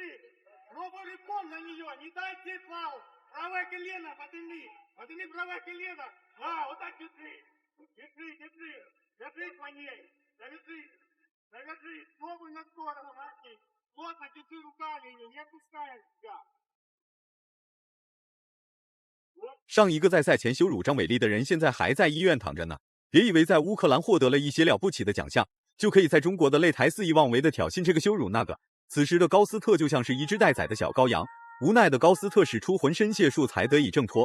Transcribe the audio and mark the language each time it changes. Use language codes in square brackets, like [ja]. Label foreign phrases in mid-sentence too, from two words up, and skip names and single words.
[ru] Пробуй пол на нее, не дайте фау. Правое колено, подними правое колено. Вот так держи. Держи по ней. Завяжи. Пробуй на сторону, Марки. Плотно держи руками ее, не отпускай себя. [zh] 上一个在赛前羞辱张伟丽的人，现在还在医院躺着呢。别以为在乌克兰获得了一些了不起的奖项，就可以在中国的擂台肆意妄为的挑衅这个羞辱那个。此时的高斯特就像是一只待宰的小羔羊，无奈的高斯特使出浑身解数才得以挣脱。